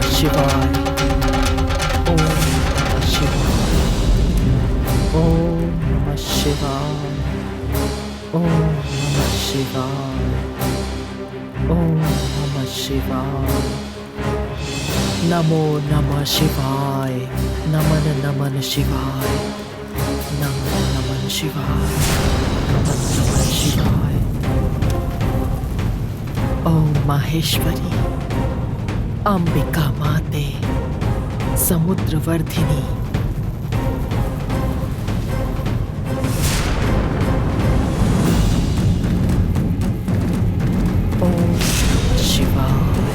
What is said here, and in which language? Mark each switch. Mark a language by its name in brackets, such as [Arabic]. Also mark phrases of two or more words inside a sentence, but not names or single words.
[Sanskrit] शिवाय। ओम नमः शिवाय। ओम नमः शिवाय। ओम नमः शिवाय। ओम नमः शिवाय। नमो नमः शिवाय। नमन नमन शिवाय। नमन नमन शिवाय। नमन नमन शिवाय। ओम माहेश्वरी, अंबिका माते, समुद्रवर्धिनी, ओम नमः शिवाय।